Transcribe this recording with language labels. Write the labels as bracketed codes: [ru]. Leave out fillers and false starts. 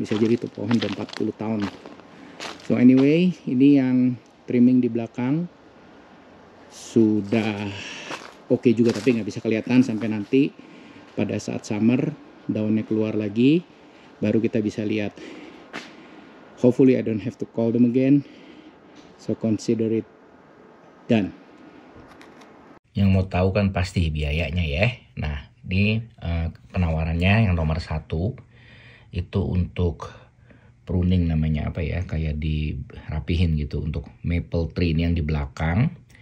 [id] Bisa jadi tuh pohon udah 40 tahun. [en] So anyway, [id] ini yang trimming di belakang sudah oke juga, tapi nggak bisa kelihatan sampai nanti pada saat summer daunnya keluar lagi, baru kita bisa lihat. [en] hopefully I don't have to call them again. So consider it done. [id] Yang mau tahu kan pasti biayanya ya. Nah, ini penawarannya yang nomor 1 itu untuk pruning, namanya apa ya, kayak dirapihin gitu untuk maple tree ini yang di belakang.